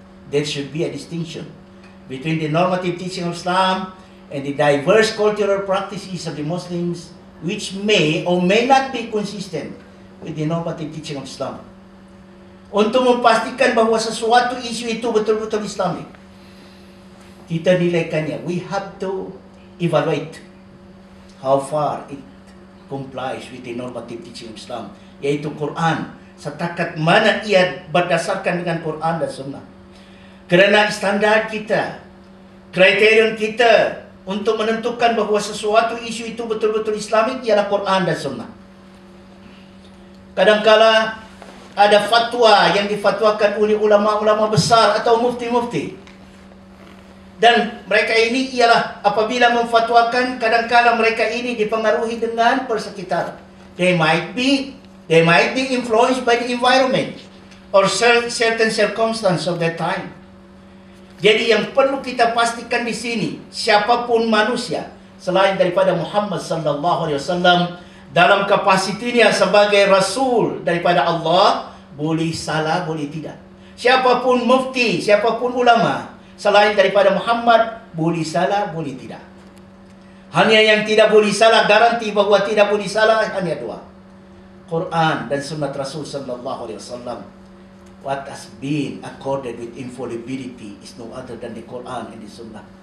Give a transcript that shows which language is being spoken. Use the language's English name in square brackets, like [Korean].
[English] There should be a distinction between the normative teaching of Islam and the diverse cultural practices of the Muslims, which may or may not be consistent with the normative teaching of Islam. [Malay] Untuk memastikan bahawa sesuatu isu itu betul-betul Islami, kita nilaikannya. [English] We have to evaluate how far it complies with the normative teaching of Islam, yaitu Quran. [Malay] Setakat mana ia berdasarkan dengan Quran dan Sunnah. Kerana standar kita, kriterion kita untuk menentukan bahawa sesuatu isu itu betul-betul Islamik ialah Quran dan Sunnah. Kadangkala ada fatwa yang difatwakan oleh ulama-ulama besar atau mufti-mufti. Dan mereka ini ialah apabila memfatwakan, kadangkala mereka ini dipengaruhi dengan persekitar. [English] They might be influenced by the environment or certain circumstance of that time. [Malay] Jadi yang perlu kita pastikan di sini, siapapun manusia selain daripada Muhammad sallallahu alaihi wasallam dalam kapasitinya sebagai rasul daripada Allah, boleh salah, boleh tidak. Siapapun mufti, siapapun ulama selain daripada Muhammad, boleh salah, boleh tidak. Hanya yang tidak boleh salah, garanti bahawa tidak boleh salah, hanya dua: Quran dan sunnah Rasul sallallahu alaihi wasallam. [English] What has been accorded with infallibility is no other than the Quran and the sunnah.